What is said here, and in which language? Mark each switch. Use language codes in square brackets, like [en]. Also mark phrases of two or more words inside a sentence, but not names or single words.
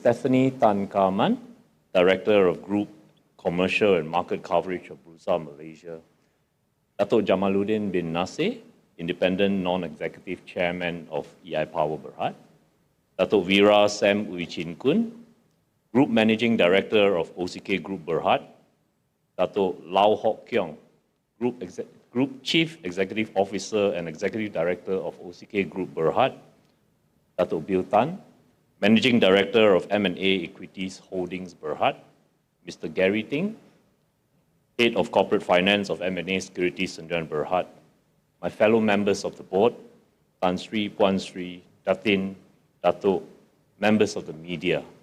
[en] Stephanie Tan Karman, Director of Group Commercial and Market Coverage of Bursa Malaysia, Datuk Jamaluddin bin Nasir, Independent Non-Executive Chairman of EI Power Berhad, Datuk Vira Sam Ui Chin Kun, Group Managing Director of OCK Group Berhad, Datuk Lau Hock Keong, Group Group Chief Executive Officer and Executive Director of OCK Group BERHAD, Dato' Bill Tan, Managing Director of M&A Equities Holdings BERHAD, Mr. Gary Ting, Head of Corporate Finance of M&A Securities Sdn BERHAD, my fellow members of the board, Tan Sri, Puan Sri, Datin, Dato', members of the media.